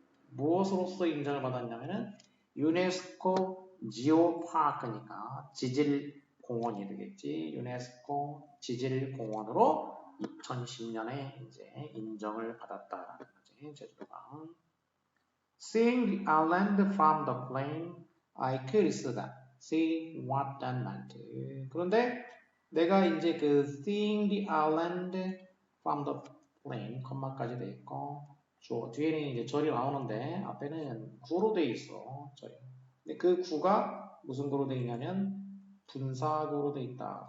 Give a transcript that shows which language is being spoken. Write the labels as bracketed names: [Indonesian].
[Korean] 무엇으로써 인정을 받았냐면은 유네스코 지오파크니까 지질공원이 되겠지. 유네스코 지질공원으로 2010년에 이제 인정을 받았다라는 거지. 제주도가. [English] Seeing the island from the plane, I could see that see what that meant. [Korean] 그런데 내가 이제 그 [English] seeing the island from the plane, [Korean] 컴마까지 돼 있고, 뒤에는 이제 절이 나오는데 앞에는 구로 돼 있어. 절이. 근데 그 구가 무슨 구로 돼 있냐면 분사구로 돼 있다.